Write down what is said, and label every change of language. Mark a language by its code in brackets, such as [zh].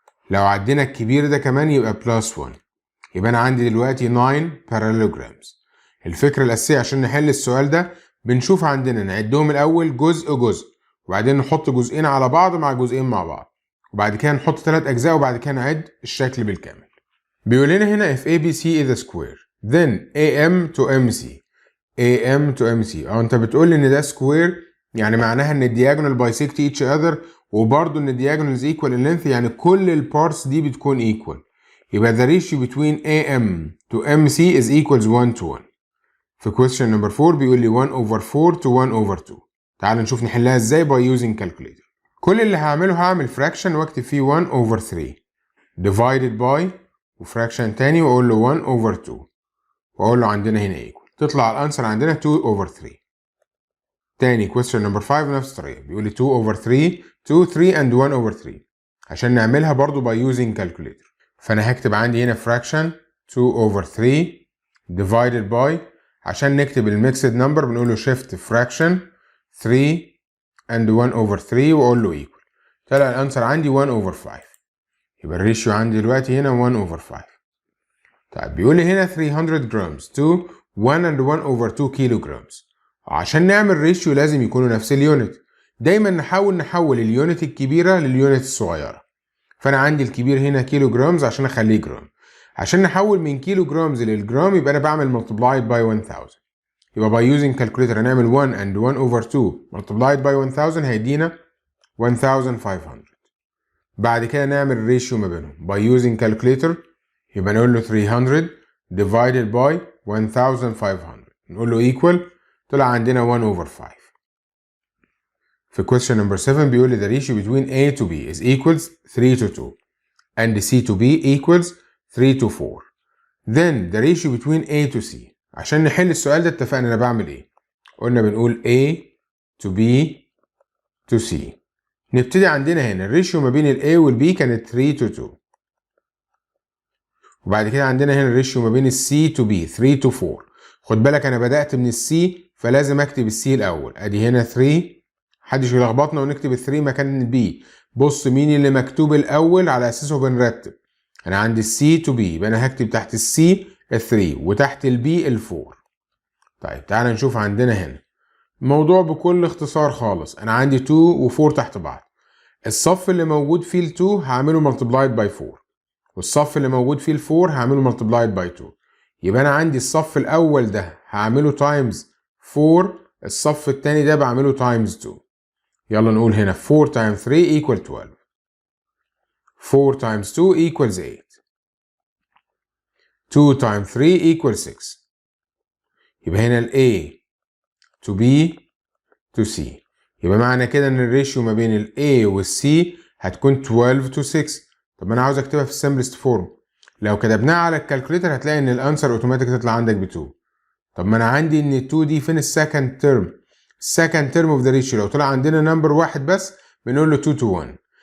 [ar] لو عدينا الكبير ده كمان يبقى بلس 1. يبقى انا عندي دلوقتي 9 parallelograms. الفكرة الأساسية عشان نحل السؤال ده بنشوف عندنا نعدهم الأول جزء جزء وبعدين نحط جزئين على بعض مع جزئين مع بعض وبعد كده نحط 3 أجزاء وبعد كده نعد الشكل بالكامل. بيقول لنا هنا [en] if ABC is a square then AM to MC. AM to MC. [ar] انت بتقول لي ان ده سكوير يعني معناها ان [en] الدياجونال bisect each other [ar] وبرضه ان الدياجونالز [en] equal ان length [ar] يعني كل البارتس دي بتكون ايكوال. يبقى [en] the ratio between AM to MC is equals 1 to 1. [ar] في question number 4 بيقول لي 1 over 4 to 1 over 2. تعال نشوف نحلها ازاي [en] by using calculator. [ar] كل اللي هعمله هعمل fraction واكتب فيه 1 over 3 divided by وفراكشن تاني واقول له 1 over 2 واقول له عندنا هنا equal. تطلع الانسر عندنا 2 over 3. تاني question number 5 نفس الطريقة، بيقول لي 2 over 3 2 3 and 1 over 3 عشان نعملها برضو [en] by using calculator. [ar] فأنا هكتب عندي هنا fraction 2 over 3 divided by عشان نكتب الميكسد نمبر بنقول له shift fraction 3 and 1 over 3 واقول له equal. طلع الانسر عندي 1 over 5. يبقى الريشيو عندي دلوقتي هنا 1 over 5. طيب بيقول لي هنا 300 جرامز to 1 and 1 over 2 كيلو جرامز. عشان نعمل ريشيو لازم يكونوا نفس اليونت. دايما نحول اليونت الكبيرة لليونت الصغيرة. فأنا عندي الكبير هنا كيلو جرامز عشان أخليه جرام. عشان نحول من كيلو جرامز للجرام يبقى أنا بعمل multiplied by 1000. يبقى [en] by using calculator [ar] هنعمل 1 and 1 over 2 multiplied by 1000 هيدينا 1500. بعد كده نعمل ريشيو ما بينهم [en] by using calculator [ar] يبقى نقول له 300 divided by 1500 نقول له equal. طلع عندنا 1 over 5. في [en] question number 7 [ar] بيقول لي [en] the ratio between A to B is equals 3 to 2 and C to B equals 3 to 4. Then the ratio between A to C. [ar] عشان نحل السؤال ده اتفقنا انا بعمل ايه؟ قلنا بنقول A to B to C. نبتدي عندنا هنا الريشيو ما بين ال A وال B كانت 3 to 2. وبعد كده عندنا هنا الريشيو ما بين ال C to B 3 to 4. خد بالك انا بدأت من ال C فلازم اكتب ال C الاول. ادي هنا 3 محدش يلخبطنا ونكتب ال 3 مكان ال B. بص مين اللي مكتوب الاول على اساسه بنرتب. انا عندي ال C to B يبقى انا هكتب تحت ال C ال 3 وتحت ال B ال 4. طيب تعالى نشوف عندنا هنا الموضوع بكل اختصار خالص. انا عندي 2 و 4 تحت بعض. الصف اللي موجود فيه ال 2 هعمله multiplied by 4 والصف اللي موجود فيه ال 4 هعمله multiplied by 2. يبقى انا عندي الصف الاول ده هعمله times 4 الصف التاني ده بعمله times 2. يلا نقول هنا 4 times 3 equal 12 4 times 2 equals 8 2 times 3 equals 6. يبقى هنا ال A to B to C. يبقى معنى كده ان الريشيو ما بين ال A وال C هتكون 12 to 6. طب انا عاوز اكتبها في السمبلست فورم. لو كتبناها على الكالكوليتر هتلاقي ان الانسر اوتوماتيك تطلع عندك ب 2. طب ما انا عندي ان ال 2 دي فين السكند ترم؟ [en] السكند term of the ratio [ar] لو طلع عندنا نمبر واحد بس بنقول له 2 to 1.